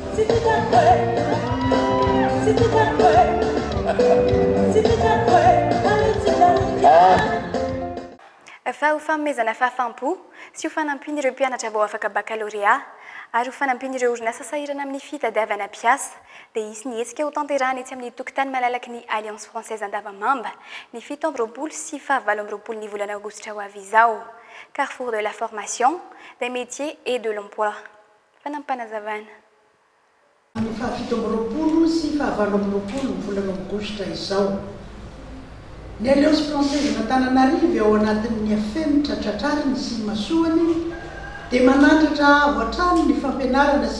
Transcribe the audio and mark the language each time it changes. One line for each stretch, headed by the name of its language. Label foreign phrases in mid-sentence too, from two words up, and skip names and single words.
Malagasy: Fa ho fanomezana fahafaham-po sy ho fanampiana ireo mpianatra vao afaka baccalauréat ary ho fanampiana ireo orinasa sahirana amin'ny fitadiavana mpiasa dia isy ny hetsika ho tanterahana etsy amin'ny tokotany malalaky ny Alliance Française Andavamamba ny 7 sy 9 ny volana aogositra ho avy izao.
French: Carrefour de la formation, des métiers et de l'emploi.
Malagasy: Fanampanazavana. Fa 7 sy 9 volana aogositra izao ny alliance française natananarivo ao anatin'ny afenitra tratrariny sy masoany dia manandratra voatrano ny fampianarana sy